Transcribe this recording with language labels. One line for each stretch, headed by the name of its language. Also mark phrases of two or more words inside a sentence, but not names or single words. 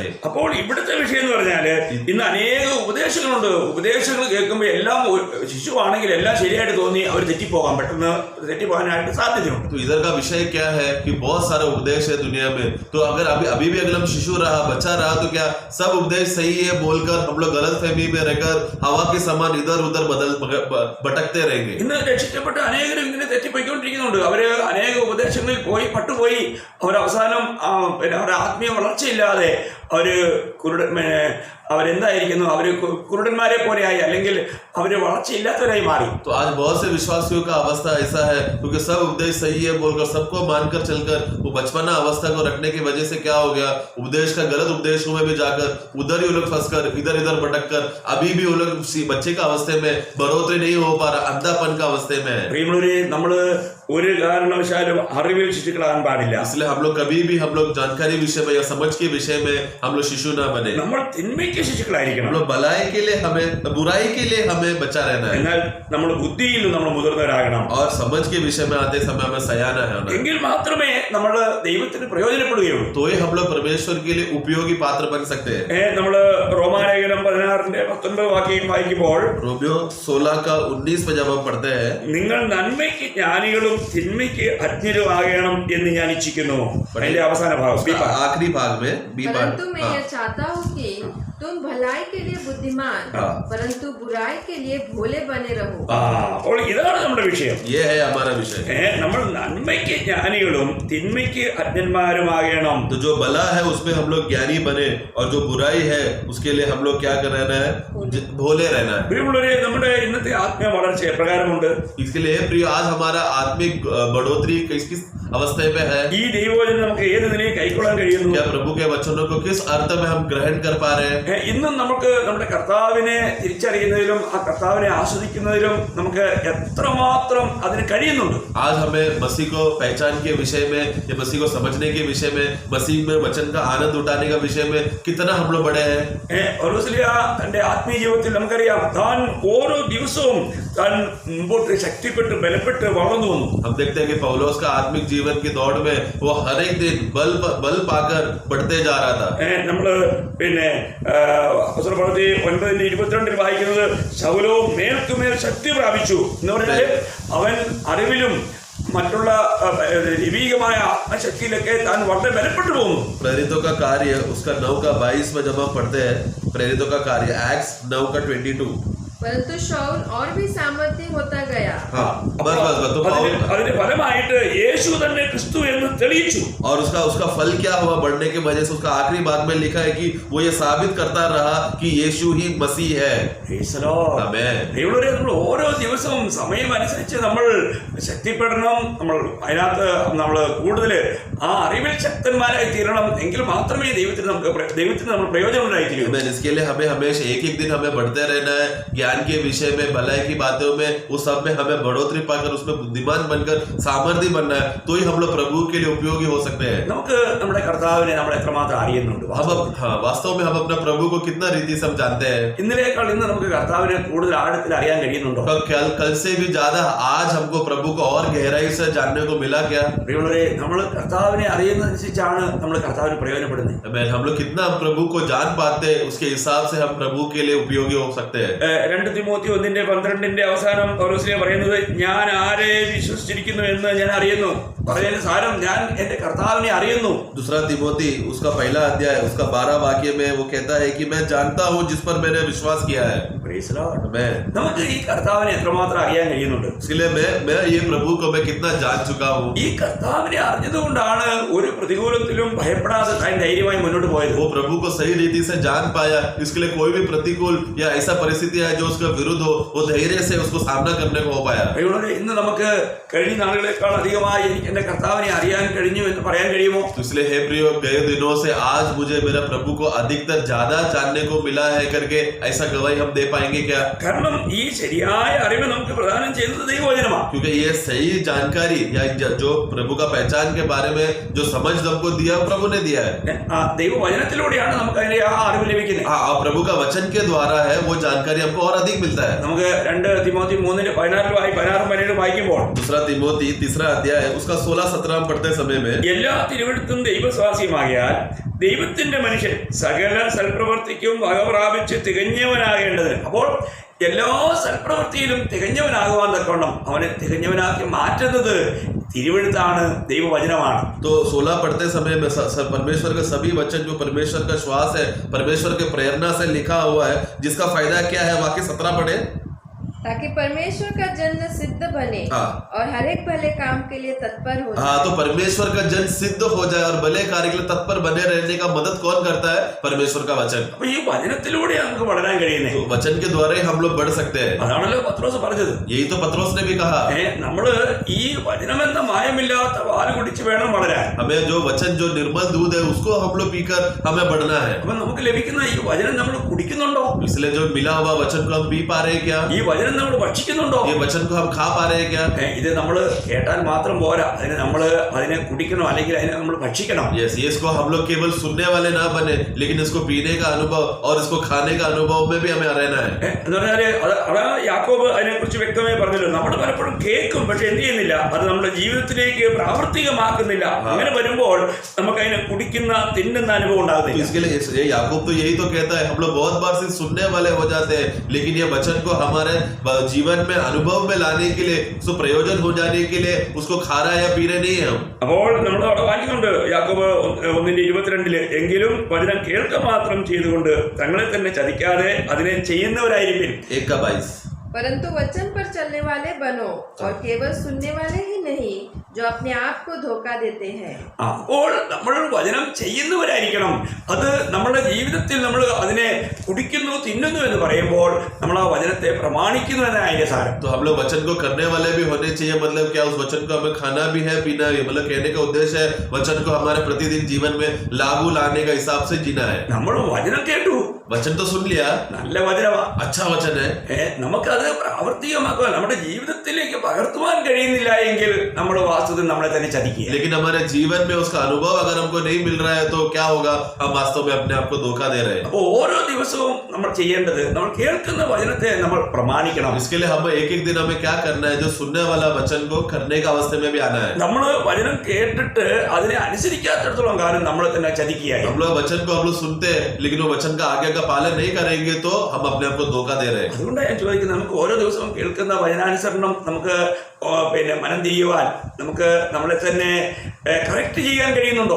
Malayalam: അപ്പോൾ ഇവിടുത്തെ വിഷയം എന്ന് പറഞ്ഞാല്, ഇന്ന് അനേക ഉപദേശങ്ങളുണ്ട്. ഉപദേശങ്ങൾ കേൾക്കുമ്പോൾ എല്ലാം ശിശുവാണെങ്കിൽ എല്ലാം ശരിയായിട്ട് തോന്നി അവർ തെറ്റിപ്പോകാൻ പെട്ടെന്ന് തെറ്റിപ്പോകാനായിട്ട് സാധ്യതയുണ്ട്.
Hindi: तो इधर का विषय क्या है कि बहुत सारे उपदेश है दुनिया में. तो अगर अभी भी अगर हम शिशु रहा, बच्चा रहा, तो क्या सब उपदेश सही है बोलकर हम लोग गलत फहमी में रहकर हवा के समान इधर उधर भटकते रहेंगे.
Malayalam: ഇന്ന് രക്ഷിക്കപ്പെട്ട അനേകരും ഇങ്ങനെ തെറ്റിപ്പോയിക്കൊണ്ടിരിക്കുന്നുണ്ട്. അവര് അനേക ഉപദേശങ്ങളിൽ പട്ടുപോയി അവർ അവസാനം അവരുടെ ആത്മീയ വളർച്ചയില്ലാതെ അവര് അവരെന്തായിരിക്കുന്നു, അവര് കുരുടന്മാരെ പോലെയായി, അല്ലെങ്കിൽ അവര് വളർച്ചയില്ലാത്തവരായി മാറി.
Hindi: तो आज बहुत से विश्वासियों का अवस्था ऐसा है, क्योंकि सब उपदेश सही है बोलकर सबको मानकर चलकर वो बचपना अवस्था को रखने की वजह से क्या हो गया, उपदेश का गलत उपदेशों में भी जाकर उधर ही वो लोग फंसकर इधर इधर भटक कर अभी भी वो लोग बच्चे का अवस्थे में बढ़ोतरी नहीं हो पा रहा, अंधापन का अवस्थे में है.
Malayalam: പ്രിയമുള്ളവരെ, നമ്മള് ഒരു കാരണവശാലും അറിവിൽ ശിശുക്കളാകാൻ പാടില്ല.
Hindi: इसलिए हम लोग कभी भी हम लोग जानकारी विषय में या समझ के विषय में हम लोग शिशु ना बने.
Malayalam: നമ്മൾ തിന്മയ്ക്ക് ശിശുക്കളായിരിക്കണം.
Hindi: हम लोग भलाई के लिए हमें, बुराई के लिए हमें बचा रहना है.
Malayalam: എന്നാൽ നമ്മൾ ബുദ്ധിയിൽ നമ്മൾ മുതിർന്നവരാകണം.
Hindi: और समझ के विषय में आते समय हमें सयाना है.
Malayalam: എങ്കിൽ മാത്രമേ നമ്മൾ ദൈവത്തിന് പ്രയോജനപ്പെടുകയുള്ളൂ.
Hindi: तो ही हम लोग परमेश्वर के लिए उपयोगी पात्र बन सकते हैं.
Malayalam: നമ്മള് റോമാലേഖനം 16:19 വാക്യം വായിക്കുമ്പോൾ
Hindi: रोमियो 16:19 में जब हम पढ़ते हैं,
Malayalam: നിങ്ങൾ നന്മയ്ക്ക് ജ്ഞാനികളും തിന്മയ്ക്ക് അജ്ഞരുമാകണം എന്ന് ഞാൻ ഇച്ഛിക്കുന്നു. അതിന്റെ അവസാന ഭാഗം
Hindi: आखिरी भाग में
English: B part.
Hindi: परंतु मैं यह चाहता हूँ कि तुम भलाई के लिए बुद्धिमान परंतु बुराई के लिए भोले बने रहो.
Malayalam: അപ്പോൾ ഇതാണ് നമ്മുടെ വിഷയം.
Hindi: ये है हमारा विषय.
Malayalam: നമ്മൾ നന്മയ്ക്ക് ജ്ഞാനികളും തിന്മയ്ക്ക് അജ്ഞന്മാരുമാകണം.
Hindi: तो जो भला है उसमें हम लोग ज्ञानी बने और जो बुराई है उसके लिए हम लोग क्या कर रहना है, भोले रहना है.
Malayalam: പ്രിയമുള്ളവരെ, നമ്മുടെ ഇന്നത്തെ ആത്മീയ വളർച്ച എപ്രകാരമുണ്ട്?
Hindi: इसके लिए प्रिय आज हमारा आत्मिक बढ़ोतरी किस किस अवस्था में है?
Malayalam: ഈ ദൈവവചനം നമുക്ക് ഏത് നിലയിൽ കൈക്കൊള്ളാൻ കഴിയുന്നു?
Hindi: क्या प्रभु के वचनों को किस अर्थ में हम ग्रहण कर पा रहे हैं?
Malayalam: ഇന്നും നമുക്ക് നമ്മുടെ കർത്താവിനെ തിരിച്ചറിയുന്നതിലും ആ കർത്താവിനെ ആസ്വദിക്കുന്നതിലും നമുക്ക് എത്രമാത്രം അതിന് കഴിയുന്നുണ്ട്.
Hindi: आज हमें मसीह को पहचान के विषय में या मसीह को समझने के विषय में, मसीह में वचन का आनंद उठाने का विषय में कितना हम लोग बड़े हैं.
Malayalam: പൗലോസ്ലീഹ തന്റെ ആത്മീയ ജീവിതത്തിൽ നമുക്കറിയാം, താൻ ഓരോ ദിവസവും താൻ മുമ്പോട്ട് ശക്തിപ്പെട്ട് ബലപ്പെട്ട് വളർന്നു വന്നു.
Hindi: हम देखते हैं कि पौलुस का आत्मिक जीवन की दौड़ में वो हर एक दिन बल पाकर बढ़ते जा रहा था.
Malayalam: നമ്മള് അപ്പോസ്തല പ്രവൃത്തി 9:22 വായിക്കുന്നത്, ശൗലോ മേൽക്കുമേൽ ശക്തി പ്രാപിച്ചു എന്ന് പറഞ്ഞാൽ അവൻ അറിവിലും മറ്റുള്ള ദൈവികമായ ആത്മശക്തിയിലൊക്കെ താൻ വളരെ ബലപ്പെട്ടു പോകുന്നു.
Hindi: प्रेरितों का कार्य उसका 9:22 में जब हम पढ़ते हैं, प्रेरितों का कार्य एक्ट्स 9:22. परंतु शाऊल और भी सामर्थ्य होता गया.
Malayalam: അതിന്റെ ഫലമായിട്ട് യേശു തന്നെ ക്രിസ്തു എന്ന് തെളിയിച്ചു.
Hindi: और उसका फल क्या हुआ? बढ़ने की वजह से उसका आखिरी बात में लिखा है कि वो ये साबित करता रहा कि यीशु ही मसीह है. आमेन.
Malayalam: ദൈവമേ, നമ്മൾ ഓരോ ദിവസവും സമയം അനുസരിച്ച് നമ്മൾ ശക്തിപ്പെടണം. നമ്മൾ അതിനകത്ത് നമ്മൾ കൂടുതൽ ആ അറിവിൽ ശക്തന്മാരായി തീരണം. എങ്കിൽ മാത്രമേ ദൈവത്തിന് നമ്മൾ പ്രയോജനം ഉണ്ടായിത്തീരൂ.
Hindi: इसके लिए हमें हमेशा एक दिन हमें बढ़ते रहना है. ज्ञान के विषय में, भलाई की बातों में, उस सब में हमें बढ़ोतरी पाकर उसमें बुद्धिमान बनकर सामर्थ्य बनना है. तो ही हम लोग प्रभु के लिए उपयोगी हो सकते हैं.
Malayalam: നമുക്ക് നമ്മുടെ കർത്താവിനെ നമ്മൾ എത്രമാത്രം അറിയുന്നുണ്ട്?
Hindi: वास्तव में हम अपना प्रभु को कितना रीति से हम जानते हैं?
Malayalam: ഇന്നലേക്കാൾ ഇന്ന് നമുക്ക് കർത്താവിനെ കൂടുതൽ ആഴത്തിൽ അറിയാൻ കഴിയുന്നുണ്ടോ?
Hindi: कल से भी ज्यादा आज हमको प्रभु को और गहराई से जानने को मिला क्या?
Malayalam: പ്രിയമുള്ളവരെ, നമ്മൾ കർത്താവിനെ അറിയുന്നതനുസരിച്ചാണ് നമ്മൾ കർത്താവിന് പ്രയോജനപ്പെടുന്നത്.
Hindi: हम लोग कितना हम प्रभु को जान पाते हैं, उसके हिसाब से हम प्रभु के लिए उपयोगी हो सकते हैं.
Malayalam: 2 തിമോത്തി 1:12 അവസാനം പൗലോസ് പറയുന്നത്, ഞാൻ ആരെ വിശ്വസിച്ചിരിക്കുന്നു എന്ന് ഞാൻ അറിയുന്നു. പറയുന്ന സാരം, ഞാൻ എന്റെ കർത്താവിനെ അറിയുന്നു.
Hindi: दूसरा तिमोथी उसका पहला अध्याय उसका 12 वाक्य में वो कहता है कि मैं जानता हूँ जिस पर मैंने विश्वास किया है.
Malayalam: നമുക്ക് ഈ കർത്താവിനെ എത്രമാത്രം അറിയാൻ കഴിയുന്നുണ്ട്?
Hindi: इसलिए मैं ये प्रभु को मैं कितना जान चुका हूँ.
Malayalam: ഈ കർത്താവിനെ അറിഞ്ഞതുകൊണ്ടാണ് ഒരു പ്രതികൂലത്തിലും ഭയപ്പെടാതെ താൻ ധൈര്യമായി മുന്നോട്ട് പോയത്.
Hindi: वो प्रभु को सही रीति से जान पाया. इसके लिए कोई भी प्रतिकूल या ऐसा परिस्थिति है जो उसका विरुद्ध हो, वो धैर्य से उसको सामना करने को हो पाया.
Malayalam: ഇന്ന് നമുക്ക് കഴിഞ്ഞ നാളുകളെക്കാൾ അധികമായി എനിക്ക് എന്റെ കർത്താവിനെ അറിയാൻ കഴിഞ്ഞു എന്ന് പറയാൻ കഴിയുമോ?
Hindi: इसलिए हे प्रियो, गए दिनों से आज मुझे मेरा प्रभु को अधिकतर ज्यादा जानने को मिला है करके ऐसा गवाही हम दे पाएंगे क्या?
Malayalam: കാരണം ഈ ശരിയായ അറിവ് നമുക്ക് പ്രദാനം ചെയ്യുന്നത് ദൈവവചനമാണ്.
Hindi: क्योंकि ये सही जानकारी या जो प्रभु का पहचान के बारे में जो समझ हमको दिया प्रभु ने दिया है.
Malayalam: ദൈവവചനത്തിലൂടെയാണ് നമുക്ക് അതിന്റെ ആ അറിവ് ലഭിക്കുന്നത്.
Hindi: प्रभु का वचन के द्वारा है वो जानकारी हमको और अधिक मिलता है.
Malayalam: നമുക്ക് 2 തിമോത്തി 3:16 വായിക്കുമ്പോൾ,
Hindi: दूसरा तिमोथी 3 अध्याय उसका 16-17 पढ़ते समय में,
Malayalam: എല്ലാ തിരുവെഴുത്തും ദൈവസ്വാസ്യമാകിയാൽ ദൈവത്തിന്റെ മനുഷ്യൻ സകല സൽപ്രവർത്തിക്കും വക പ്രാപിച്ച് തികഞ്ഞവനാകേണ്ടതിന്. അപ്പോൾ എല്ലാ സൽപ്രവൃത്തിയിലും തികഞ്ഞവനാകുവാൻ തക്കവണ്ണം അവനെ തികഞ്ഞവനാക്കി മാറ്റുന്നത് തിരുവെഴുത്താണ്, ദൈവവചനമാണ്.
Hindi: तो 16 पढ़ते समय में परमेश्वर के सभी वचन जो परमेश्वर का श्वास है, परमेश्वर के प्रेरणा से लिखा हुआ है, जिसका फायदा क्या है? वाक्य 17 पढ़े. ताकि परमेश्वर का जन सिद्ध बने हाँ। और हर एक भले काम के लिए तत्पर हो हाँ, जाए। तो परमेश्वर का जन सिद्ध हो जाए और भले कार्य के लिए तत्पर बने रहने का मदद कौन करता है? परमेश्वर का वचन।
Malayalam: അപ്പൊ ഈ വചനത്തിലൂടെ നമുക്ക് വളരാൻ കഴിയുന്നേ.
Hindi: तो वचन के द्वारा ही हम लोग बढ़ सकते हैं।
Malayalam: അതാണല്ലോ പത്രോസ് പറഞ്ഞത്.
Hindi: यही तो पत्रोस ने भी कहा,
Malayalam: നമ്മള് ഈ വചനമെന്ന മായമില്ലാത്ത പാല് കുടിച്ച് വേണം വളരാൻ.
Hindi: हमें जो वचन जो निर्मल दूध है उसको हम लोग पीकर हमें बढ़ना है।
Malayalam: അപ്പൊ നമുക്ക് ലഭിക്കുന്ന ഈ വചനം നമ്മൾ കുടിക്കുന്നുണ്ടോ?
Hindi: इसलिए जो मिला हुआ वचन को हम पी पा रहे हैं क्या?
Malayalam: ഈ വചനം നമ്മൾ ഭക്ഷിക്കുന്നുണ്ടോ?
Hindi: ये वचन को हम खा पा रहे हैं क्या?
Malayalam: ഇത് നമ്മൾ കേട്ടാൽ മാത്രം പോരാ, അതിനെ കുടിക്കണം, അല്ലെങ്കിൽ അതിനെ നമ്മൾ ഭക്ഷിക്കണം.
Hindi: यस, ये इसको हम लोग केवल सुनने वाले ना बने, लेकिन इसको पीने का अनुभव और इसको खाने का अनुभव में भी हमें रहना है।
Malayalam: എന്ന് പറഞ്ഞാല് അതാ യാക്കോബ് അതിനെ കുറിച്ച് വ്യക്തമായി പറഞ്ഞല്ലോ. നമ്മൾ പലപ്പോഴും കേൾക്കും, പക്ഷെ എന്ത് ചെയ്യുന്നില്ല, അത് നമ്മുടെ ജീവിതത്തിലേക്ക് പ്രാവർത്തികമാക്കുന്നില്ല. അങ്ങനെ വരുമ്പോൾ നമുക്ക് അതിനെ കുടിക്കുന്ന തിന്നുന്ന അനുഭവം
Hindi: तो
Malayalam: ഉണ്ടാകുന്നില്ല.
Hindi: इसके लिए ये याकूब तो यही तो कहता है, हम लोग बहुत बार सिर्फ सुनने वाले हो जाते हैं, लेकिन ये वचन को हमारे जीवन में अनुभव में लाने के लिए, उसको प्रयोजन हो जाने के लिए उसको खा रहा है या पी रहे नहीं है हम।
Malayalam: അപ്പോൾ നമ്മൾ അവിടെ വായിക്കുന്നുണ്ട് യാക്കോബ് 1:22 എങ്കിലും വചനം കേൾക്ക മാത്രം ചെയ്തുകൊണ്ട് തങ്ങളെ തന്നെ ചതിക്കാതെ അതിനെ ചെയ്യുന്നവരായിരിക്കും. 1:22
Hindi: परंतु वचन पर चलने वाले बनो और केवल सुनने वाले ही नहीं जो अपने आप को धोखा देते हैं।
Malayalam: അപ്പോൾ നമ്മൾ വചനം ചെയ്യുന്നവരായിരിക്കണം. അത് നമ്മുടെ ജീവിതത്തിൽ നമ്മൾ അതിനെ കുടിക്കുന്നു തിന്നുന്നു എന്ന് പറയുമ്പോൾ നമ്മൾ ആ വചനത്തെ പ്രമാണിക്കുന്നു എന്നാണ് അതിന്റെ സാരം.
Hindi: तो हम लोग वचन को करने वाले भी होने चाहिए। मतलब क्या, उस वचन को हमें खाना भी है, पीना भी है। मतलब कहने का उद्देश्य है वचन को हमारे प्रतिदिन जीवन में लागू लाने का हिसाब से जीना है।
Malayalam: നമ്മൾ വചനം കേട്ടു,
Hindi: वचन तो सुन लिया,
Malayalam: നല്ല വചനമാ,
Hindi: अच्छा वचन है,
Malayalam: നമുക്കത് പ്രാവർത്തികമാക്കുക, നമ്മുടെ ജീവിതത്തിലേക്ക് പകർത്തുവാൻ കഴിയുന്നില്ല എങ്കിൽ നമ്മൾ വാസ്തവത്തിൽ നമ്മളെ തന്നെ ചതിക്കുക.
Hindi: लेकिन हमारे जीवन में उसका अनुभव अगर हमको नहीं मिल रहा है तो क्या होगा? हम वास्तव में अपने आप को धोखा दे रहे हैं।
Malayalam: അപ്പോൾ ഓരോ ദിവസവും നമ്മൾ ചെയ്യേണ്ടത്, നമ്മൾ കേൾക്കുന്ന വചനത്തെ നമ്മൾ പ്രമാണിക്കണം.
Hindi: इसके लिए हम एक एक दिन हमें क्या करना है? जो सुनने वाला वचन को करने का अवस्थे में भी आना है।
Malayalam: നമ്മൾ വചനം കേട്ടിട്ട് അതിനെ അനുസരിക്കാത്തിടത്തോളം കാലം നമ്മളെ തന്നെ ചതിക്കുകയായി.
Hindi: हम लोग वचन को हम लोग सुनते हैं, लेकिन वो वचन का आगे का पालन नहीं करेंगे तो हम अपने आप को धोखा दे रहे हैं।
Malayalam: അതുകൊണ്ടാണ് ഞാൻ ചോദിക്കുന്നത്, നമുക്ക് ഓരോ ദിവസവും കേൾക്കുന്ന വചനാനുസരണം നമുക്ക് മനം തിരിയുവാൻ, നമുക്ക് നമ്മളെ തന്നെ കറക്റ്റ് ചെയ്യാൻ കഴിയുന്നുണ്ടോ?